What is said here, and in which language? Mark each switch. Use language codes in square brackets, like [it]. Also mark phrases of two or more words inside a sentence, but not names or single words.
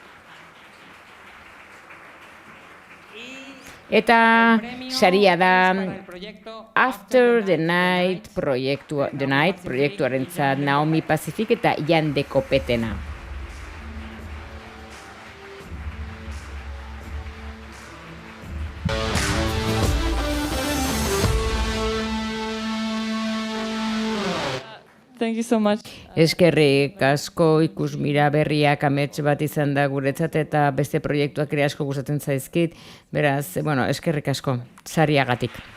[eu] Eta saria da After the Night proiektuarentzat Naomi Pacific eta Jan de Kopetena. [en] Thank you so much. [eu] Eskerrik asko Ikusmira berriak amets bat izan da guretzat eta beste proiektuak ere asko gustatzen zaizkit. Beraz, eskerrik asko, sariagatik.